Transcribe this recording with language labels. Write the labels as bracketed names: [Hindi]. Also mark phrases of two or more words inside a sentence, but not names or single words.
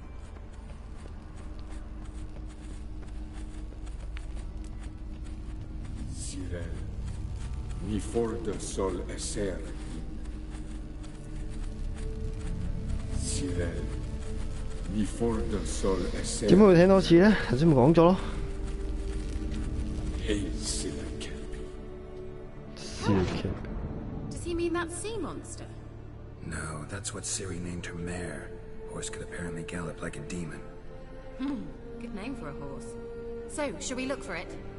[Cantonese] Sirel, ni forte sol esser. Sirel, ni forte sol esser. 點解會聽多次咧？頭先咪講咗咯。 [English] Hey, Sirel Kelpie. Sirel Kelpie. Does he mean that sea monster? No, that's what Ciri named her mare. Horse could apparently gallop like a demon. Good name for a horse. So, shall we look for it?